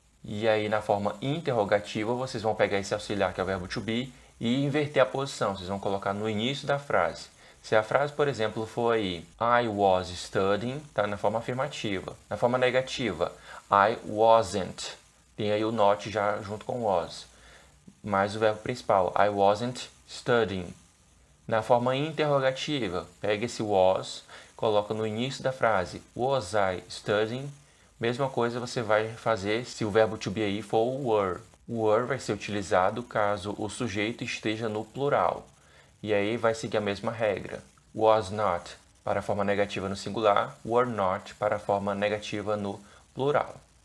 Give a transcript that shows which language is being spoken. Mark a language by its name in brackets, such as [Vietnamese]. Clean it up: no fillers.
[Portuguese] E aí na forma interrogativa vocês vão pegar esse auxiliar que é o verbo to be e inverter a posição, vocês vão colocar no início da frase. Se a frase, por exemplo, for aí [English] I was studying, [Portuguese] está na forma afirmativa. Na forma negativa, [English] I wasn't, [Portuguese] tem aí o not já junto com was. Mais o verbo principal, [English] I wasn't studying. [Portuguese] Na forma interrogativa, pega esse was, coloca no início da frase, [English] was I studying? [Portuguese] Mesma coisa você vai fazer se o verbo to be aí for o were. O were vai ser utilizado caso o sujeito esteja no plural. E aí vai seguir a mesma regra. Was not para a forma negativa no singular, were not para a forma negativa no plural.